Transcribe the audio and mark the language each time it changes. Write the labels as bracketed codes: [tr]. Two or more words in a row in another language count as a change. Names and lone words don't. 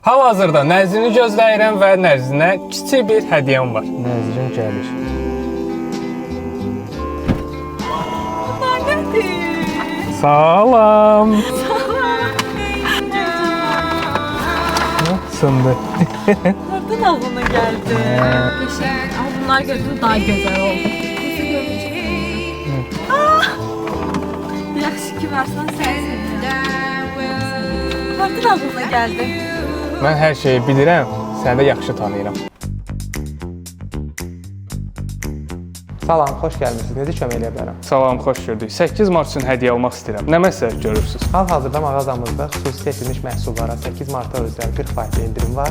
[az] Hal-hazırda Nəzrini gözləyirəm və Nəzrinə kiçik bir hədiyyəm var. Nəzrin gəlir. Salam. Sındı. [tr] Nereden ağlına geldi? Teşekkür. Bunlar gördüğünüz daha güzel oldu. Nasıl görünecek? Yaxşı ki versen sensin. Nereden ağlına geldi? [az] Mən hər şeyi bilirəm, səni də yaxşı tanıyıram. Salam, xoş gəlmisiniz. Necə kömək edə bilərəm? Salam, xoş gördük. 8 mart üçün hədiyyə almaq istəyirəm. Nə məsləhət görürsünüz? Hal-hazırda mağazamızda xüsusi seçilmiş məhsullara 8 marta özəl 40% endirim var.